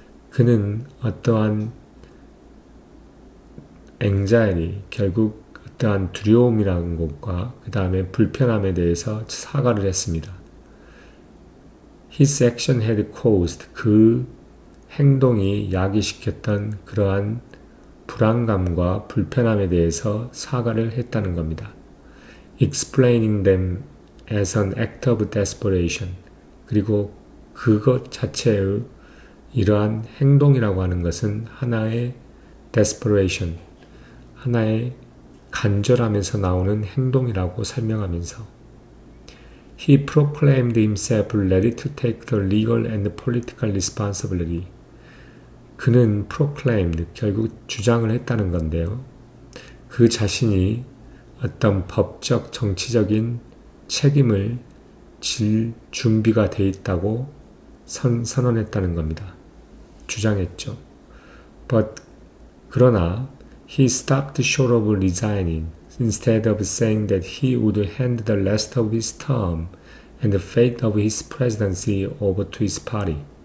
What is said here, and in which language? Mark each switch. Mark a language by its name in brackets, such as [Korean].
[Korean] 그는 어떠한 anxiety, 결국 어떠한 두려움이라는 것과 그 다음에 불편함에 대해서 사과를 했습니다. [English] His action had caused, [Korean] 그 행동이 야기시켰던 그러한 불안감과 불편함에 대해서 사과를 했다는 겁니다. [English] Explaining them as an act of desperation. [Korean] 그리고 그것 자체의 이러한 행동이라고 하는 것은 하나의 desperation, 하나의 간절함에서 나오는 행동이라고 설명하면서 [English] He proclaimed himself ready to take the legal and political responsibility. [Korean] 그는 proclaimed, 결국 주장을 했다는 건데요. 그 자신이 어떤 법적, 정치적인 책임을 질 준비가 돼 있다고 선언했다는 겁니다. 주장했죠. [English] 그러나 he stopped short of resigning instead of saying that he would hand the rest of his term and the fate of his presidency over to his party.